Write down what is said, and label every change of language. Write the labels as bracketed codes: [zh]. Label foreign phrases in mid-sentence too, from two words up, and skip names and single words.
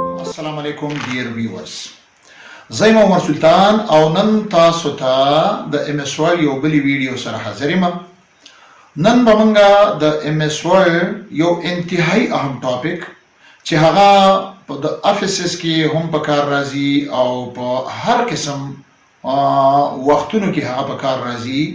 [ar] السلام عليكم [en] dear viewers. [ps] زیم عمر سلطان او نن تاسو ته د MS Word یو بلی ویډیو سره حاضر یم. نن به موږ د MS Word یو انتهایی اهم ټاپک چې هغه په د افیسز کې هم په کار راځي او په هر قسم وختونو کې هغه په کار راځي.